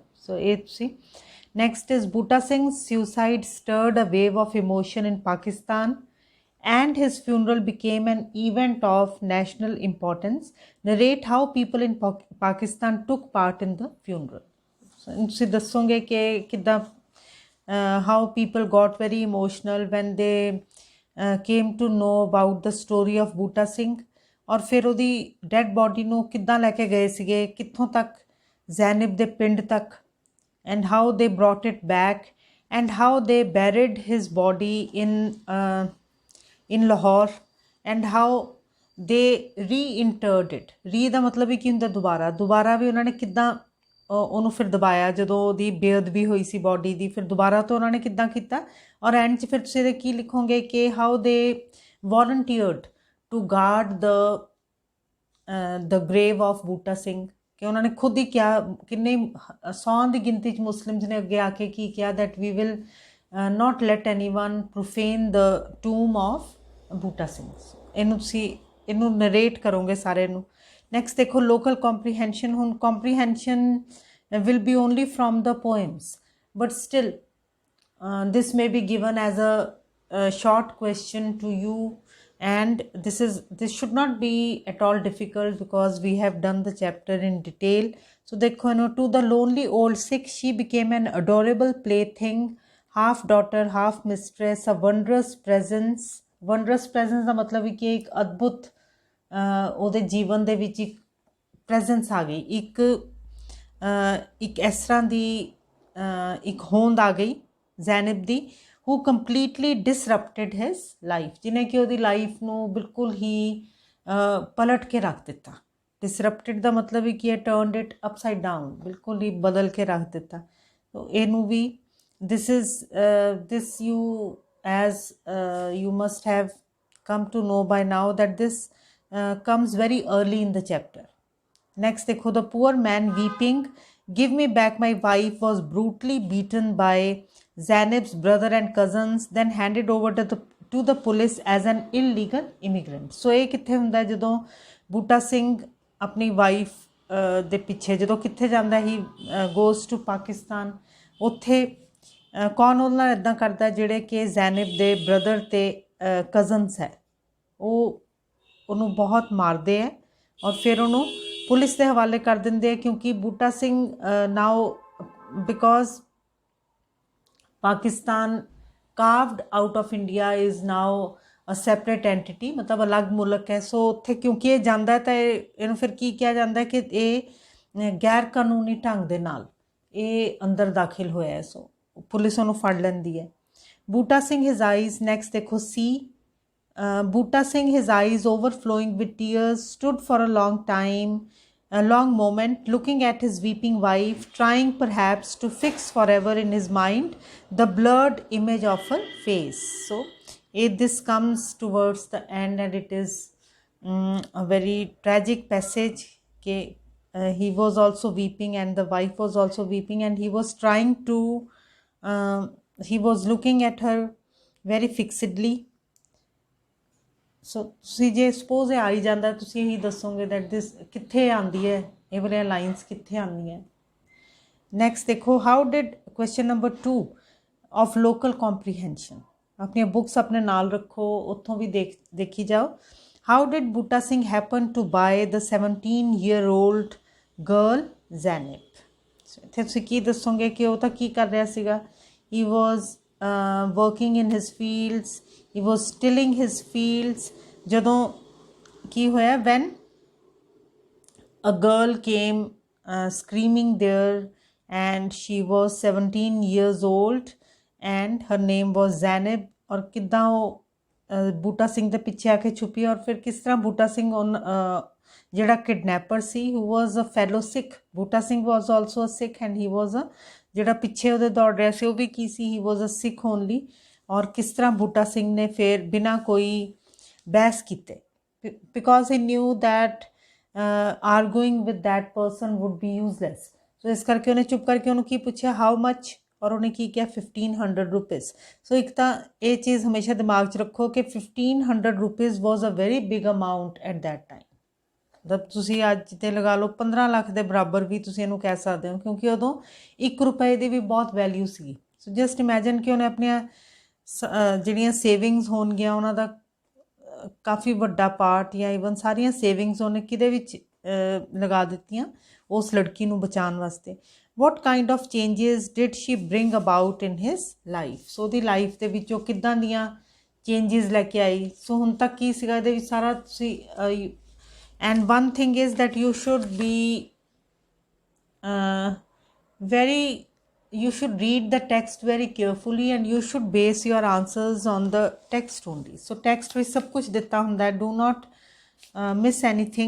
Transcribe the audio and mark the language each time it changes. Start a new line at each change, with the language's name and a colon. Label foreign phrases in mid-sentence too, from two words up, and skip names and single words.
English: So see. Next is, Bhutta Singh's suicide stirred a wave of emotion in Pakistan and his funeral became an event of national importance. Narrate how people in Pakistan took part in the funeral.
Punjabi: So ਤੁਸੀਂ ਦੱਸੋਗੇ ਕਿ ਕਿੱਦਾਂ
English: how people got very emotional when they came to know about the story of Bhutta Singh,
Punjabi: ਔਰ ਫਿਰ ਉਹਦੀ ਡੈਡ ਬੋਡੀ ਨੂੰ ਕਿੱਦਾਂ ਲੈ ਕੇ ਗਏ ਸੀਗੇ, ਕਿੱਥੋਂ ਤੱਕ, ਜ਼ੈਨਬ ਦੇ ਪਿੰਡ ਤੱਕ,
English: and how they brought it back and how they buried his body in Lahore and how they reinterred it.
Punjabi: ਦਾ ਮਤਲਬ ਹੀ ਕੀ ਹੁੰਦਾ, ਦੁਬਾਰਾ ਵੀ ਉਹਨਾਂ ਨੇ ਕਿੱਦਾਂ ਉਹਨੂੰ ਫਿਰ ਦਬਾਇਆ, ਜਦੋਂ ਉਹਦੀ ਬੇਅਦਬੀ ਹੋਈ ਸੀ ਬੋਡੀ ਦੀ, ਫਿਰ ਦੁਬਾਰਾ ਤੋਂ ਉਹਨਾਂ ਨੇ ਕਿੱਦਾਂ ਕੀਤਾ, ਔਰ ਐਂਡ 'ਚ ਫਿਰ ਤੁਸੀਂ ਇਹਦੇ ਕੀ ਲਿਖੋਗੇ ਕਿ
English: how they volunteered to guard the grave of Boota Singh,
Punjabi: ਕਿ ਉਹਨਾਂ ਨੇ ਖੁਦ ਹੀ ਕਿਹਾ, ਕਿੰਨੇ 100 ਦੀ ਗਿਣਤੀ 'ਚ ਮੁਸਲਿਮਸ ਨੇ ਅੱਗੇ ਆ ਕੇ ਕੀ ਕਿਹਾ,
English: that we will not let anyone profane the tomb of Bhutta Singh.
Punjabi: ਇਹਨੂੰ ਤੁਸੀਂ ਇਹਨੂੰ ਨਰੇਟ ਕਰੋਗੇ ਸਾਰੇ ਨੂੰ. ਨੈਕਸਟ ਦੇਖੋ, ਲੋਕਲ ਕੰਪਰੀਹੈਂਸ਼ਨ.
English: ਹੁਣ ਕੰਪਰੀਹੈਂਸ਼ਨ will be only from the poems, but still this may be given as a short question to you, and this should not be at all difficult because we have done the chapter in detail. So dekho, to the lonely old Sikh she became an adorable plaything, half daughter half mistress, a wondrous presence. Wondrous presence
Punjabi: ਦਾ ਮਤਲਬ ਹੈ ਕਿ ਇੱਕ ਅਦਭੁਤ ਉਹਦੇ ਜੀਵਨ ਦੇ ਵਿੱਚ ਇੱਕ ਪ੍ਰੈਜ਼ੈਂਸ ਆ ਗਈ, ਇੱਕ ਇਸ ਤਰ੍ਹਾਂ ਦੀ ਇੱਕ ਹੋਂਦ ਆ ਗਈ ਜ਼ੈਨਬ ਦੀ,
English: who completely disrupted his life,
Punjabi: ਜਿਹਨੇ ਕਿ ਉਹਦੀ ਲਾਈਫ ਨੂੰ ਬਿਲਕੁਲ ਹੀ ਪਲਟ ਕੇ ਰੱਖ ਦਿੱਤਾ. ਡਿਸਰਪਟਡ ਦਾ ਮਤਲਬ ਹੀ ਕੀ ਹੈ,
English: turned it upside down,
Punjabi: ਬਿਲਕੁਲ ਹੀ ਬਦਲ ਕੇ ਰੱਖ ਦਿੱਤਾ. ਇਹਨੂੰ ਵੀ
English: this you as you must have come to know by now that this comes very early in the chapter. Next dekho, the poor man weeping, give me back my wife, was brutally beaten by Zainab's brother and cousins, then handed over to the police as an illegal immigrant.
Punjabi: So ਇਹ ਕਿੱਥੇ ਹੁੰਦਾ, ਜਦੋਂ ਬੂਟਾ ਸਿੰਘ ਆਪਣੀ ਵਾਈਫ ਦੇ ਪਿੱਛੇ ਜਦੋਂ ਕਿੱਥੇ ਜਾਂਦਾ,
English: he goes
Punjabi: to ਪਾਕਿਸਤਾਨ, ਉੱਥੇ ਕੌਣ ਉਹਦੇ ਨਾਲ ਇੱਦਾਂ ਕਰਦਾ, ਜਿਹੜੇ ਕਿ ਜ਼ੈਨਬ ਦੇ ਬ੍ਰਦਰ ਅਤੇ ਕਜ਼ਨਸ ਹੈ, ਉਹ ਉਹਨੂੰ ਬਹੁਤ ਮਾਰਦੇ ਹੈ ਔਰ ਫਿਰ ਉਹਨੂੰ ਪੁਲਿਸ ਦੇ ਹਵਾਲੇ ਕਰ ਦਿੰਦੇ ਆ, ਕਿਉਂਕਿ ਬੂਟਾ ਸਿੰਘ
English: now because Pakistan carved out of India is now a separate entity,
Punjabi: ਮਤਲਬ ਅਲੱਗ ਮੁਲਕ ਹੈ. ਸੋ ਉੱਥੇ ਕਿਉਂਕਿ ਇਹ ਜਾਂਦਾ ਤਾਂ ਇਹਨੂੰ ਫਿਰ ਕੀ ਕਿਹਾ ਜਾਂਦਾ ਕਿ ਇਹ ਗੈਰ ਕਾਨੂੰਨੀ ਢੰਗ ਦੇ ਨਾਲ ਇਹ ਅੰਦਰ ਦਾਖਲ ਹੋਇਆ ਹੈ. ਸੋ ਪੁਲਿਸ ਉਹਨੂੰ ਫੜ ਲੈਂਦੀ ਹੈ. ਬੂਟਾ ਸਿੰਘ
English: his eyes.
Punjabi: ਨੈਕਸਟ ਦੇਖੋ, ਸੀ.
English: Bhutta Singh, his eyes overflowing with tears, stood for a long moment, looking at his weeping wife, trying perhaps to fix forever in his mind the blurred image of her face. So, this comes towards the end, and it is a very tragic passage. He was also weeping, and the wife was also weeping, and he was trying to, he was looking at her very fixedly.
Punjabi: ਸੋ ਤੁਸੀਂ ਜੇ ਸਪੋਜ਼ ਇਹ ਆਈ ਜਾਂਦਾ, ਤੁਸੀਂ ਇਹੀ ਦੱਸੋਗੇ
English: that this
Punjabi: ਕਿੱਥੇ ਆਉਂਦੀ ਹੈ, ਇਹ ਵਾਲੀਆਂ ਲਾਈਨਸ ਕਿੱਥੇ ਆਉਂਦੀਆਂ. ਨੈਕਸਟ ਦੇਖੋ,
English: how did, question number 2 of local comprehension,
Punjabi: ਅਪਣੀ ਬੁਕਸ ਅਪਣੇ ਨਾਲ ਰੱਖੋ, ਉੱਥੋਂ ਵੀ ਦੇਖੀ ਜਾਓ।
English: how did Boota Singh happen to buy the 17-year-old girl ਜ਼ੈਨਬ।
Punjabi: ਇੱਥੇ ਤੁਸੀਂ ਕੀ ਦੱਸੋਗੇ ਕਿ ਉਹ ਤਾਂ ਕੀ ਕਰ ਰਿਹਾ ਸੀਗਾ?
English: he was working in his fields, he was stilling his fields.
Punjabi: ਜਦੋਂ ਕੀ ਹੋਇਆ,
English: ਵੈਨ a girl came screaming there, and she was 17 years old and her name was Zainab।
Punjabi: ਔਰ ਕਿੱਦਾਂ ਵੋ ਬੂਟਾ ਸਿੰਘ ਦੇ ਪਿੱਛੇ ਆ ਕੇ ਛੁਪੀ, ਔਰ ਫਿਰ ਕਿਸ ਤਰ੍ਹਾਂ ਬੂਟਾ ਸਿੰਘ ਉਨ ਜਿਹੜਾ ਕਿਡਨੈਪਰ ਸੀ,
English: who was a fellow Sikh, ਬੂਟਾ ਸਿੰਘ was also a Sikh and he was a
Punjabi: ਜਿਹੜਾ ਪਿੱਛੇ ਉਹਦੇ ਦੌੜ ਰਿਹਾ ਸੀ ਉਹ ਵੀ ਕੀ ਸੀ,
English: he was a Sikh only।
Punjabi: ਔਰ ਕਿਸ ਤਰ੍ਹਾਂ ਬੂਟਾ ਸਿੰਘ ਨੇ ਫਿਰ ਬਿਨਾਂ ਕੋਈ ਬਹਿਸ ਕੀਤੇ,
English: because he knew that arguing with that person would be useless।
Punjabi: ਸੋ ਇਸ ਕਰਕੇ ਉਹਨੇ ਚੁੱਪ ਕਰਕੇ ਉਹਨੂੰ ਕੀ ਪੁੱਛਿਆ,
English: how much,
Punjabi: ਔਰ ਉਹਨੇ ਕੀ ਕਿਹਾ, 1500 ਰੁਪੀਜ਼। ਸੋ ਇੱਕ ਤਾਂ ਇਹ ਚੀਜ਼ ਹਮੇਸ਼ਾ ਦਿਮਾਗ 'ਚ ਰੱਖੋ ਕਿ 1500 ਰੁਪੀਜ਼
English: was a very big amount at that time.
Punjabi: ਮਤਲਬ ਤੁਸੀਂ ਅੱਜ ਤੇ ਲਗਾ ਲਓ 15 ਲੱਖ ਦੇ ਬਰਾਬਰ ਵੀ ਤੁਸੀਂ ਇਹਨੂੰ ਕਹਿ ਸਕਦੇ ਹੋ, ਕਿਉਂਕਿ ਉਦੋਂ 1 ਰੁਪਏ ਦੀ ਵੀ ਬਹੁਤ ਵੈਲਿਊ ਸੀਗੀ। ਸੋ
English: just imagine
Punjabi: ਕਿ ਉਹਨੇ ਆਪਣੀਆਂ ਜਿਹੜੀਆਂ ਸੇਵਿੰਗਸ ਹੋਣਗੀਆਂ ਉਹਨਾਂ ਦਾ ਕਾਫੀ ਵੱਡਾ ਪਾਰਟ ਜਾਂ ਈਵਨ ਸਾਰੀਆਂ ਸੇਵਿੰਗਸ ਉਹਨੇ ਕਿਹਦੇ ਵਿੱਚ ਲਗਾ ਦਿੱਤੀਆਂ, ਉਸ ਲੜਕੀ ਨੂੰ ਬਚਾਉਣ ਵਾਸਤੇ।
English: what kind of changes did she bring about in his life?
Punjabi: ਸੋ ਉਹਦੀ ਲਾਈਫ ਦੇ ਵਿੱਚ ਉਹ ਕਿੱਦਾਂ ਦੀਆਂ ਚੇਂਜਿਸ ਲੈ ਕੇ ਆਈ। ਸੋ ਹੁਣ ਤੱਕ ਕੀ ਸੀਗਾ ਇਹਦੇ ਵਿੱਚ ਸਾਰਾ ਤੁਸੀਂ
English: and one thing is that you should be you should read the text very carefully and you should base your answers on the text only।
Punjabi: so text ਵਿੱਚ ਸਭ ਕੁਝ ਦਿੱਤਾ ਹੁੰਦਾ ਹੈ,
English: do not miss anything।